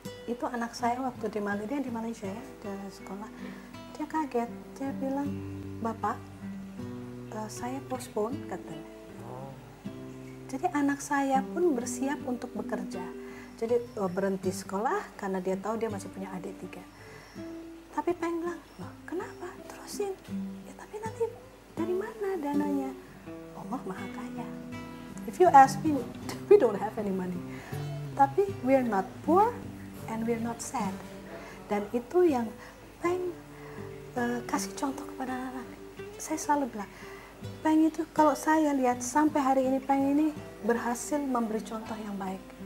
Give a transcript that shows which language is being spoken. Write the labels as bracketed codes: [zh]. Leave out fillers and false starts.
[id] Itu anak saya waktu di Malaysia ya, di sekolah. Dia kaget, dia bilang, Bapak, saya postpone, katanya. Jadi anak saya pun bersiap untuk bekerja. Jadi berhenti sekolah karena dia tahu dia masih punya adik 3. Tapi Peng bilang, loh, kenapa? Terusin. Ya tapi nanti dari mana dananya? Allah Maha Kaya. [en] If you ask me, we don't have any money. Tapi we're not poor and we're not sad. [id] Dan itu yang Peng kasih contoh kepada anak-anak. Saya selalu bilang, Peng itu kalau saya lihat sampai hari ini Peng ini berhasil memberi contoh yang baik.